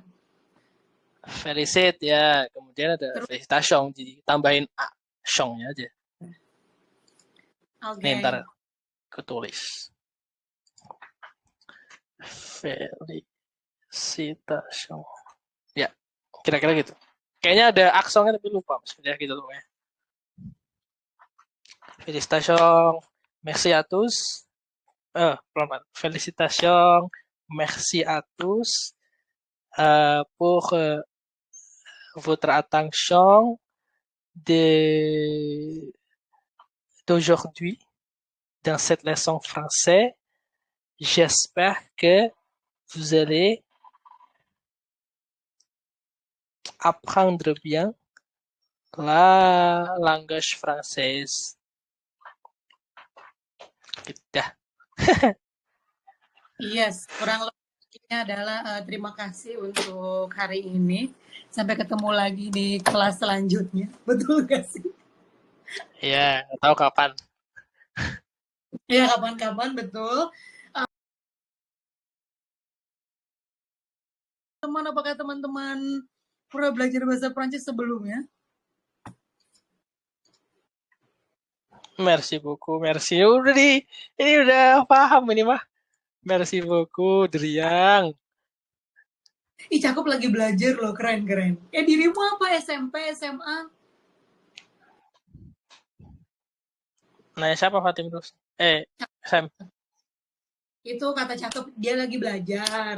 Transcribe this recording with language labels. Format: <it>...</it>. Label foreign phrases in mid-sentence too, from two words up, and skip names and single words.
<id>Felicit ya, kemudian ada felicitation, jadi tambahin a, shong-nya aja. Oke. Nih, ntar aku tulis. Felicitation. Ya, kira-kira gitu. Kayaknya ada aksonnya tapi lupa, maksudnya gitu loh ya.</id> <fr>Félicitations, merci à tous.</fr> <id>Pelan-pelan.</id> <fr>Félicitations, merci à tous pour votre attention d'aujourd'hui dans cette leçon français. J'espère que vous allez apprendre bien la langage française.</fr> <id>Gitu. Yes, kurang lebihnya adalah terima kasih untuk hari ini. Sampai ketemu lagi di kelas selanjutnya. Betul gak sih? Iya, nggak tahu kapan. Ya, kapan-kapan, betul. Apakah teman-teman pernah belajar bahasa Prancis sebelumnya?</id> <fr>Merci beaucoup, merci.</fr> <id>Ini udah paham ini mah.</id> <fr>Merci beaucoup,</fr> <id>Driang. Ih, cakep lagi belajar loh, keren. Dirimu apa? SMP, SMA? Nanya siapa Fatim terus? Sam. Itu kata cakep, dia lagi belajar.</id>